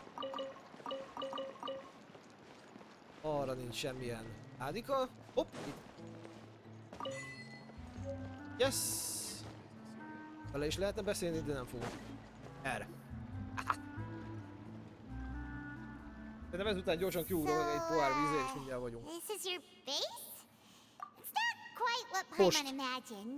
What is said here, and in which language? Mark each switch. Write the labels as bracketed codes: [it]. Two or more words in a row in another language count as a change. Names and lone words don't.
[hu] Arra nincs semmilyen ádika. Hopp, itt. Yes! Vele is lehetne beszélni, de nem fogok. Erre. Szerintem ezután gyorsan kiugrok egy pohár vízre és mindjárt vagyunk. [en] This is your base? It's not quite what Post. Paimon imagined.